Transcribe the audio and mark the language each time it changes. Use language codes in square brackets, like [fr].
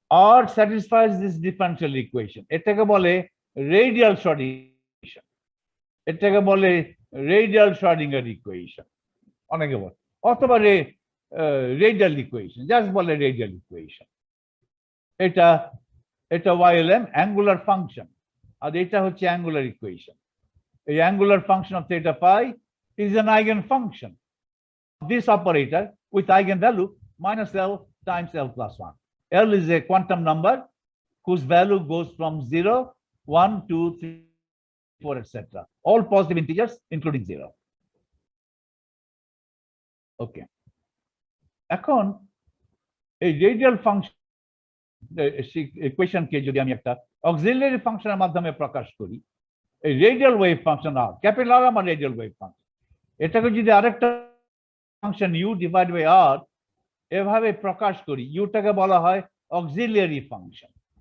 [bn] আর স্যাটিসফাইজ this differential equation, এটাকে বলে radial Schrödinger, এটাকে বলে রেডিয়াল শ্রোডিঙ্গার ইকুয়েশন অনেকে বলে, অথবা রেডিয়াল ইকুয়েশন, জাস্ট বলে রেডিয়াল ইকুয়েশন। এটা YLM অ্যাঙ্গুলার ফাংশন, আর এটা হচ্ছে অ্যাঙ্গুলার ইকুয়েশন। এই [en] Angular function of theta pi is an eigenfunction of this operator with eigenvalue minus L times L plus 1. L is a quantum number whose value goes from 0, 1, 2, 3, 4, etc. All positive integers including 0. Okay. [bn] এখন এই radial function ইকুয়েশনকে যদি আমি একটা auxiliary ফাংশনের মাধ্যমে প্রকাশ করি, এই রেডিয়াল ওয়েভ ফাংশন আর ক্যাপিটাল আর আমার রেডিয়াল ওয়েভ ফাংশন, এটাকে যদি আরেকটা ফাংশন ইউ ডিভাইড বাই আর এভাবে প্রকাশ করি, ইউটাকে বলা হয় অক্সিলারি ফাংশন।